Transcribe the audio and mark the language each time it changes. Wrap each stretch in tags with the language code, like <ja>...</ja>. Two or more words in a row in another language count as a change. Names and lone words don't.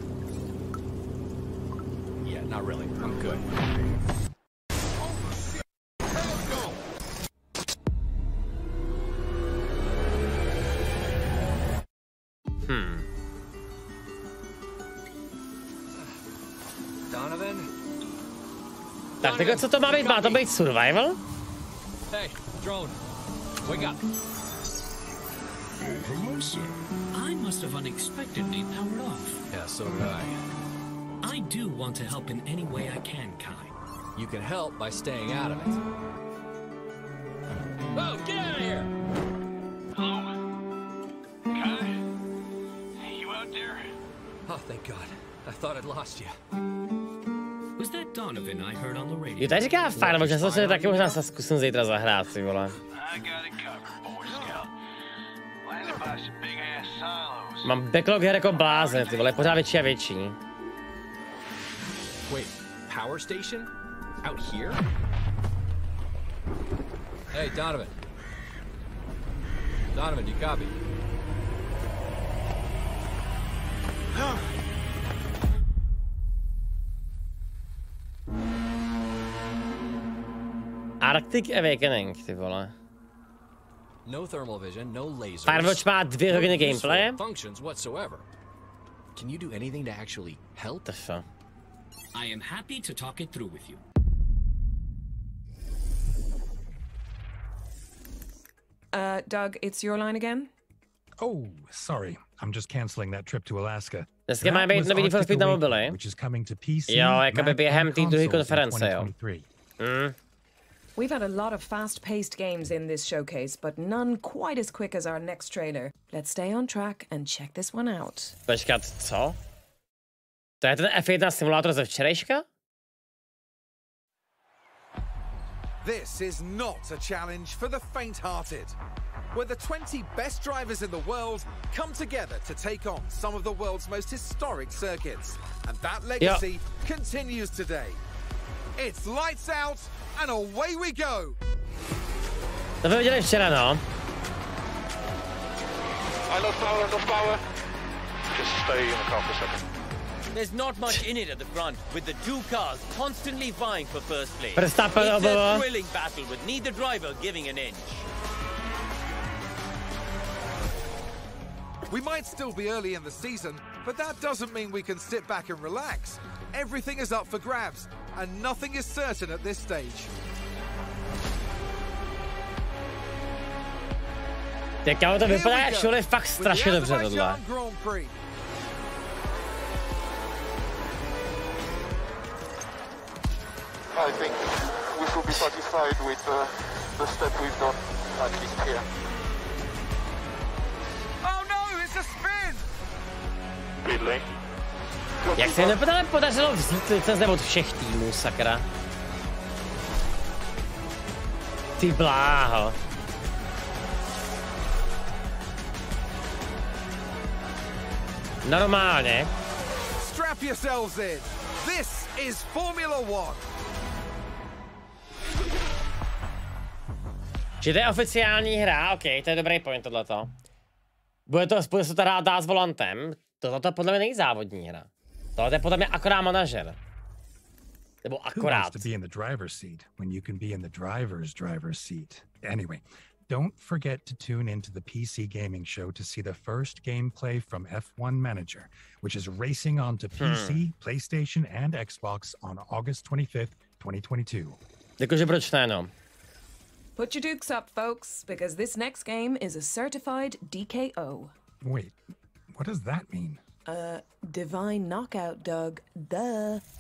<en>Yeah, not really. I'm good. Donovan?</en> <cs>Tak teďka co to má být? Má to být survival?</cs> <en>Hey, drone. Wake up. Hello, sir. I must have unexpectedly powered off. Yeah, so did I. I do want to help in any way I can, Kai. You can help by staying out of it. Oh, get out of here! Hello? Kai? You out there? Oh, thank God. I thought I'd lost you. Was that Donovan I heard on the radio?</en> <cs>Jo, tady říká fajn, možná se taky možná se zkusím zítra zahrát, ty vole. Mám backlog her jako blázen, ty vole, pořád větší a větší.</cs> <en>Wait, power station? Out here? Hey, Donovan. Donovan, you copy? Arctic Awakening,</en> <cs>ty vole.</cs> <en>No thermal vision, no lasers.</en> <cs>Firewatch má 2 hodiny gameplay.</cs> <en>Functions whatsoever. Can you do anything to actually help? I am happy to talk it through with you. Doug, it's your line again? Oh, sorry. I'm just canceling that trip to Alaska.</en> <cs>Dneska má být nový Need for Speed na mobily. Jo, jakoby během té druhé konference, jo.</cs> <en>We've had a lot of fast-paced games in this showcase, but none quite as quick as our next trailer. Let's stay on track and check this one out.</en> <cs>Počkat, co? To je ten F1 simulátor ze včerejška?</cs> <en>This is not a challenge for the faint-hearted, where the 20 best drivers in the world come together to take on some of the world's most historic circuits. And that legacy continues today. It's lights out and away we go.</en> <cs>To jsme viděli včera, no.</cs> <en>I lost power. Just stay in the car for a second. There's not much in it at the front, with the two cars constantly vying for first place. Verstappen, it's a thrilling battle with neither driver giving an inch. We might still be early in the season, but that doesn't mean we can sit back and relax. Everything is up for grabs, and nothing is certain at this stage.</en> <cs>Teďka to vypadá všude fakt strašně dobře tohle.</cs> <en>I think we should be satisfied with the step we've done, at least here. Oh no, it's a spin! Pit lane.</en> <cs>Jak se jim podařilo vzít licenze od všech týmů, sakra? Ty bláho. Normálně.</cs> <en>Strap yourselves in. This is Formula 1.</en> <cs>Že to je oficiální hra, ok, to je dobrý point tohleto. Bude se to hrát s volantem. Tohle podle mě není závodní hra. Tohle je podle mě akorát manažer. Nebo akorát.</cs> <en>Anyway, don't forget to tune into the PC gaming show to see the first gameplay from F1 Manager, which is racing onto PC, PlayStation, and Xbox on August 25th, 2022.</en> <cs>Jakože proč ne, no?</cs> <en>Put your dukes up, folks, because this next game is a certified DKO. Wait, what does that mean? Divine knockout, Doug. Duh.</en>